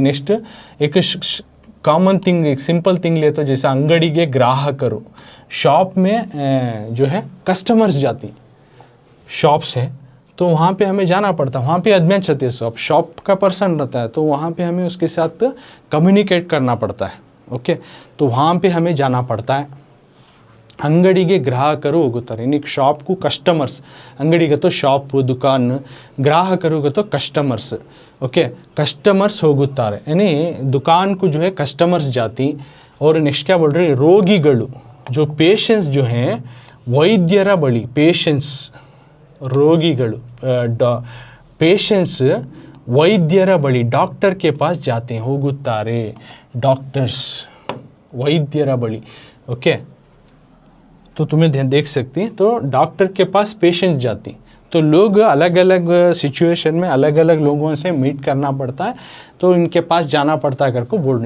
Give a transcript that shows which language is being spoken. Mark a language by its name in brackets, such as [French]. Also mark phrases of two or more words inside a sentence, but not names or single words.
[Hindi] नेक्स्ट, एक [English] common thing, [Hindi] एक [English] simple thing [Hindi] ले, तो जैसे [Kannada] ಅಂಗಡಿಗೆ ಗ್ರಾಹಕರು, [Hindi] शॉप में जो है कस्टमर्स जाती, शॉप्स है, तो वहाँ पे हमें जाना पड़ता है। वहाँ पे आदमी रहते हैं, शॉप का पर्सन रहता है, तो वहाँ पे हमें उसके साथ कम्युनिकेट करना पड़ता है। ओके, तो वहाँ पे हमें जाना पड़ता है। [Kannada] ಅಂಗಡಿಗೆ ಗ್ರಾಹಕರು ಹೋಗುತ್ತಾರೆ, [Hindi] यानी शॉप को कस्टमर्स, अंगड़ी तो शॉप दुकान, ग्राहकರು तो कस्टमर्स। ओके, कस्टमर्स ಹೋಗುತ್ತಾರೆ, यानी दुकान को जो है कस्टमर्स जाती। और नेक्स्ट क्या बोल रहे हैं, रोगीಗಳು, जो पेशेंट्स जो हैं [Kannada] ವೈದ್ಯರ ಬಳಿ, ಪೇಷಂಟ್ಸ್ ರೋಗಿಗಳು, ಪೇಷಂಟ್ಸ್ ವೈದ್ಯರ ಬಳಿ, [Hindi] डॉक्टर के पास जाते हैं, ಹೋಗುತ್ತಾರೆ, डॉक्टर्स [Kannada] ವೈದ್ಯರ ಬಳಿ, [Hindi] ओके। तो तुम्हें देख सकती हैं, तो डॉक्टर के पास पेशेंट जाती, तो लोग अलग अलग सिचुएशन में अलग अलग लोगों से मीट करना पड़ता है, तो इनके पास जाना पड़ता है करके बोल रही।